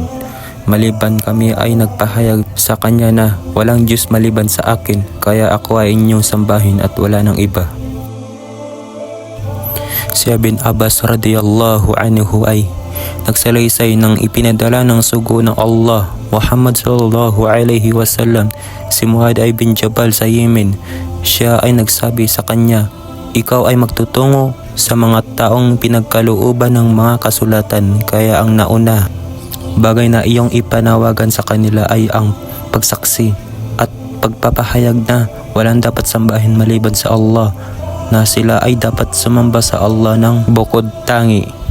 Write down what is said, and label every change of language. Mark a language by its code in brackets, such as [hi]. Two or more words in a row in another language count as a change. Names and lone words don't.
[tl] Maliban kami ay nagpahayag sa Kanya na walang Diyos maliban sa akin, kaya ako ay inyong sambahin at wala ng iba." Si Ibn Abbas [ar] رضي الله عنه [tl] ay nagsalaysay ng ipinadala ng sugo ng Allah Muhammad [ar] صلى الله عليه وسلم [tl] si Muad ibn Jabal sa Yemen. Siya ay nagsabi sa kanya, "Ikaw ay magtutungo sa mga taong pinagkalooban ng mga kasulatan, kaya ang nauna bagay na iyong ipanawagan sa kanila ay ang pagsaksi at pagpapahayag na walang dapat sambahin maliban sa Allah, na sila ay dapat sumamba sa Allah ng bukod tangi."